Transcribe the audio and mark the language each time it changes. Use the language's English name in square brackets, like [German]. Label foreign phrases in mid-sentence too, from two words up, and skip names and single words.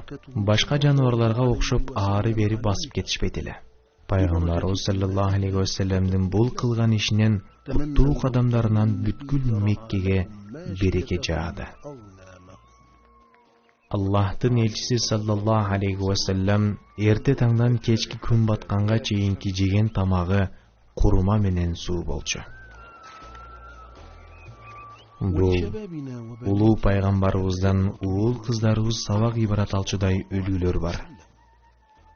[Kyrgyz] Башка жаныбарларга окшоп ары бери басып кетишпейт эле. Пайгамбарыбыз [Arabic] صلى الله عليه وسلم [Kyrgyz] бул кылган ишинен куттуу кадамдарынан бүткүл Меккеге береке жаады. Аллахтын элчиси [Arabic] صلى الله عليه وسلم [Kyrgyz] эрте таңдан кечки күн батканга чейинки жеген тамагы курма менен суу болчу. Бул улуу пайгамбарыбыздан уул кыздарыбыз сабак ибарат алчудай үлгүлөр бар.